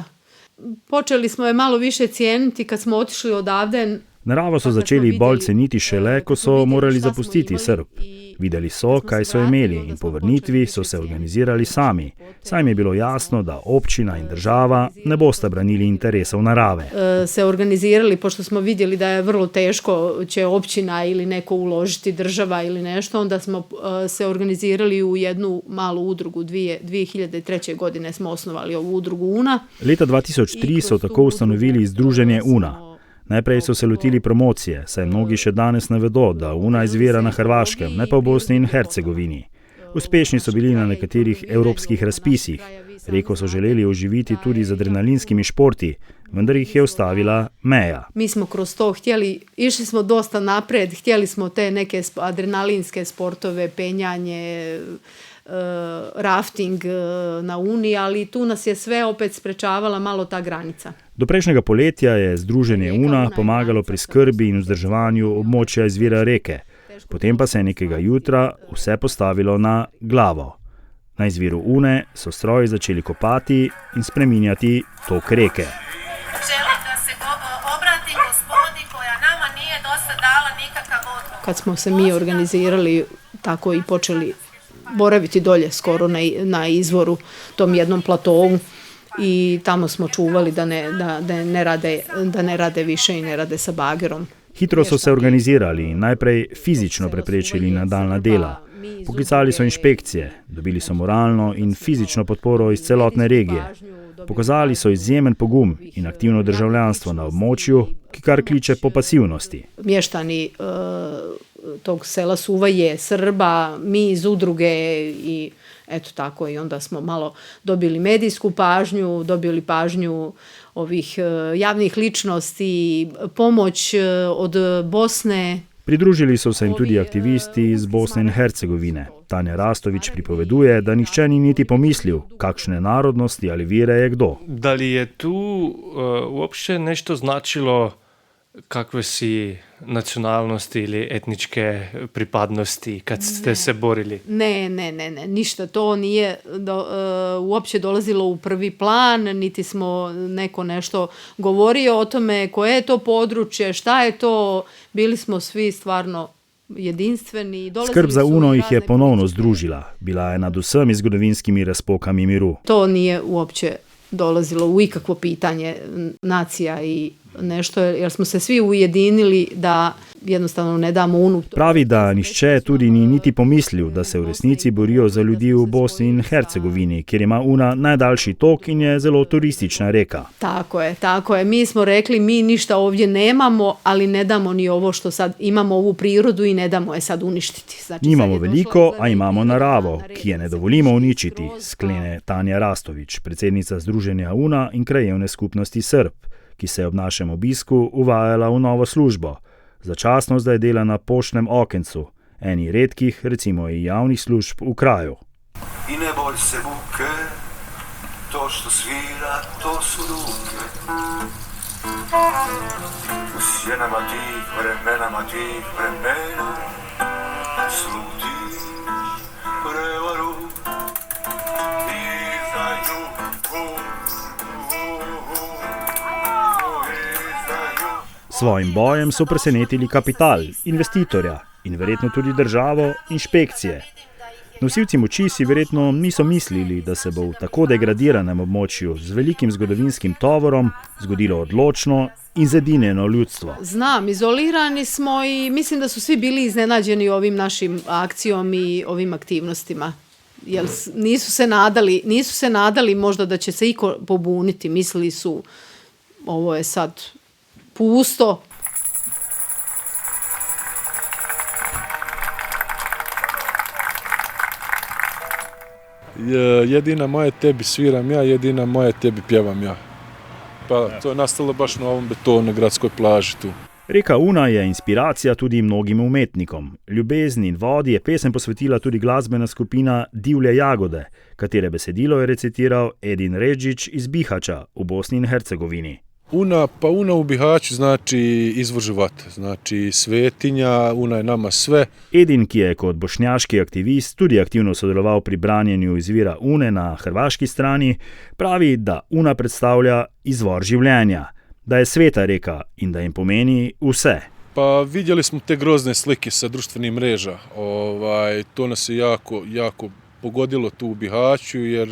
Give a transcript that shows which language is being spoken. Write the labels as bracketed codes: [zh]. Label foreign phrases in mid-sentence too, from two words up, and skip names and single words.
[hr] Počeli smo je malo više cijeniti kad smo otišli odavde. [sl] Naravo so začeli bolj ceniti šele, ko so morali zapustiti Srb. Videli so, kaj so imeli in po vrnitvi so se organizirali sami. Saj jim je bilo jasno, da občina in država ne bosta branili interesov narave. [hr] Se organizirali, pošto smo vidjeli da je vrlo teško će općina ili neko uložiti, država ili nešto, onda smo se organizirali u jednu malu udrugu. 2003. godine smo osnovali ovu udrugu UNA. [sl] Leta 2003 so tako ustanovili združenje UNA. Najprej so se lotili promocije, saj mnogi še danes ne vedo, da UNA izvira na Hrvaškem, ne pa v Bosni in Hercegovini. Uspešni so bili na nekaterih evropskih razpisih. Reko so želeli oživiti tudi z adrenalinskimi športi, vendar jih je ustavila meja. [hr] Mi smo kroz to htjeli, išli smo dosta napred, htjeli smo te neke adrenalinske sportove, penjanje, rafting na Uni, ali tu nas je sve opet sprečavala malo ta granica. [sl] Do prejšnjega poletja je združenje UNA pomagalo pri skrbi in vzdrževanju območja izvira reke. Potem pa se je nekega jutra vse postavilo na glavo. Na izviru Une so stroji začeli kopati in spreminjati tok reke. [hr] Želim da se obratim gospodi koja nama nije dosta dala nikakav odgovor. kad smo se mi organizirali, tako i počeli boraviti dolje skoro na izvoru, tom jednom platovu, i tamo smo čuvali da ne rade više i ne rade sa bagerom. [sl] Hitro so se organizirali in najprej fizično preprečili nadaljnja dela. Poklicali so inšpekcije, dobili so moralno in fizično podporo iz celotne regije. Pokazali so izjemen pogum in aktivno državljanstvo na območju, ki kar kliče po pasivnosti. [hr] Mještani tog sela Suvaje, Srba, mi iz udruge i eto tako, i onda smo malo dobili medijsku pažnju, dobili pažnju ovih javnih ličnosti, pomoć od Bosne. [sl] Pridružili so se jim tudi aktivisti iz Bosne in Hercegovine. Tanja Rastović pripoveduje, da nihče ni niti pomislil, kakšne narodnosti ali vire je kdo. [hr] Da li je tu uopće nešto značilo kakve si nacionalnosti ili etničke pripadnosti kad ste se borili? Ne, ništa to nije uopće dolazilo u prvi plan, niti smo neko nešto govorio o tome koje je to područje, šta je to, bili smo svi stvarno jedinstveni. [sl] Skrb za UNO ih je ponovno združila, bila je nad vsemi zgodovinskimi razpokami miru. [hr] To nije uopće dolazilo u ikakvo pitanje nacija i nešto, jer smo se svi ujedinili da jednostavno ne damo UNU. [sl] Pravi, da nihče tudi ni niti pomislil, da se v resnici borijo za ljudi v Bosni in Hercegovini, kjer ima UNA najdaljši tok in je zelo turistična reka. [hr] Tako je. Mi smo rekli, mi ništa ovdje nemamo, ali ne damo ni ovo što sad imamo, ovu prirodu, i ne damo je sad uništiti. Znači, [sl] nimamo veliko, a imamo naravo, ki je ne dovolimo uničiti, sklene Tanja Rastović, predsednica Združenja UNA in krajevne skupnosti Srb, ki se je ob našem obisku uvajala v novo službo. Začasno zdaj dela na poštnem okencu, eni redkih, recimo i javnih služb v kraju. [hr] I ne boj se buke, to što svira, to su ruke. U sjenama tih vremena, slutiš prevaru i izdaju. [sl] Svojim bojem so presenetili kapital, investitorja in verjetno tudi državo, inšpekcije. Nosilci moči si verjetno niso mislili, da se bo v tako degradiranem območju z velikim zgodovinskim tovorom zgodilo odločno in zedinjeno ljudstvo. [hr] Znam, izolirani smo i mislim da su svi bili iznenađeni ovim našim akcijom i ovim aktivnostima. Jer nisu se nadali možda da će se iko pobuniti, mislili su ovo je sad pusto. [bs] Jedina moje tebi sviram ja, jedina moje tebi pjevam ja. Pa to je nastalo baš na ovom betonu na gradskoj plaži tu. [sl] Reka Una je inspiracija tudi mnogim umetnikom. Ljubezni in vodi je pesem posvetila tudi glasbena skupina Divje jagode, katere besedilo je recitiral Edin Redžić iz Bihaća v Bosni in Hercegovini. [bs] Una u Bihaću znači izvor života, znači svetinja, Una je nama sve. [sl] Edin, ki je kot bošnjaški aktivist tudi aktivno sodeloval pri branjenju izvira Une na hrvaški strani, pravi, da Una predstavlja izvor življenja, da je sveta reka in da jim pomeni vse. [bs] Pa vidjeli smo te grozne slike sa društvenih mreža, to nas je jako pogodilo tu u Bihaću, jer...